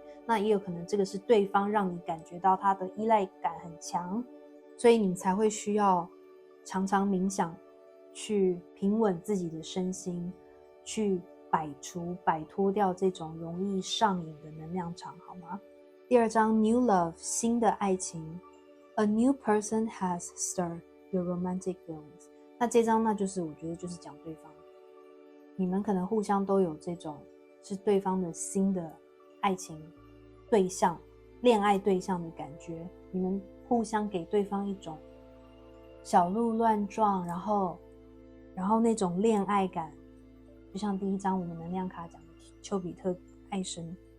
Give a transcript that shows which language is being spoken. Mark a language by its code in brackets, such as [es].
[zh] 那也有可能这个是对方让你感觉到他的依赖感很强，所以你才会需要常常冥想，去平稳自己的身心，去摆脱掉这种容易上瘾的能量场，好吗？第2张 [en] New Love [zh] 新的爱情， [en] A new person has stirred your romantic feelings。 [zh] 那这张那就是我觉得就是讲对方，你们可能互相都有这种是对方的新的爱情对象、恋爱对象的感觉，你们互相给对方一种小鹿乱撞，然后那种恋爱感，就像第1张我们能量卡讲的丘比特爱神。